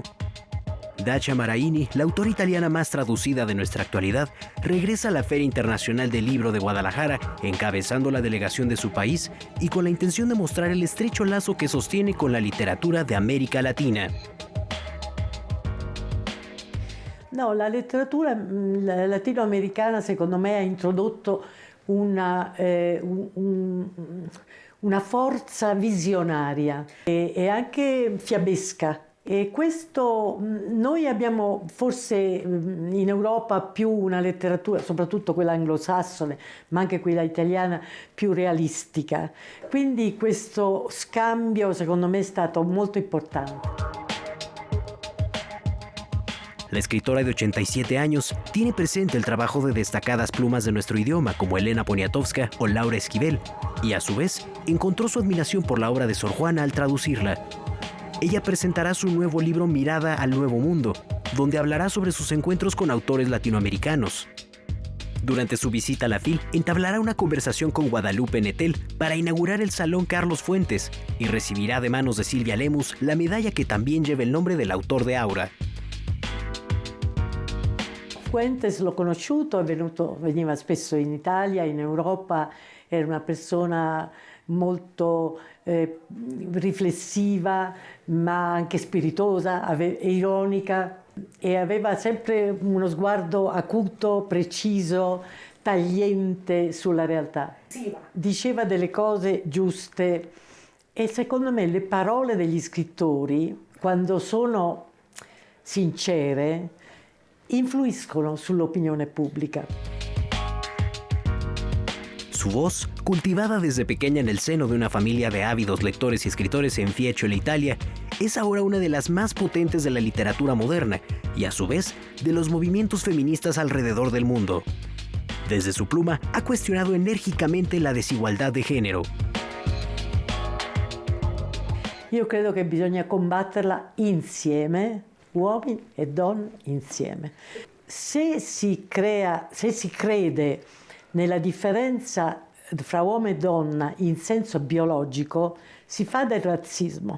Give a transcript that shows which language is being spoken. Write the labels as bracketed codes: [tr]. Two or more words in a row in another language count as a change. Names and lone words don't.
[es] Dacia Maraini, la autora italiana más traducida de nuestra actualidad, regresa a la Feria Internacional del Libro de Guadalajara, encabezando la delegación de su país y con la intención de mostrar el estrecho lazo que sostiene con la literatura de América Latina. [it] No, la letteratura latinoamericana secondo me ha introdotto una forza visionaria e anche fiabesca. E questo noi abbiamo forse in Europa più una letteratura, soprattutto quella anglosassone, ma anche quella italiana, più realistica. Quindi questo scambio secondo me è stato molto importante. [es] La escritora de 87 años tiene presente el trabajo de destacadas plumas de nuestro idioma como Elena Poniatowska o Laura Esquivel, y a su vez encontró su admiración por la obra de Sor Juana al traducirla. Ella presentará su nuevo libro Mirada al Nuevo Mundo, donde hablará sobre sus encuentros con autores latinoamericanos. Durante su visita a la FIL, entablará una conversación con Guadalupe Nettel para inaugurar el Salón Carlos Fuentes y recibirá de manos de Silvia Lemus la medalla que también lleva el nombre del autor de Aura. [it] Fuentes l'ho conosciuto, veniva spesso in Italia, in Europa, era una persona molto riflessiva, ma anche spiritosa, ironica, e aveva sempre uno sguardo acuto, preciso, tagliente sulla realtà. Diceva delle cose giuste, e secondo me le parole degli scrittori, quando sono sincere, influiscono sull'opinione pública. [es] Su voz, cultivada desde pequeña en el seno de una familia de ávidos lectores y escritores en Fiesole, Italia, es ahora una de las más potentes de la literatura moderna y a su vez de los movimientos feministas alrededor del mundo. Desde su pluma ha cuestionado enérgicamente la desigualdad de género. [it] Io credo che bisogna combatterla insieme, uomini e donne insieme. Se si crede nella differenza fra uomo e donna in senso biologico, si fa del razzismo.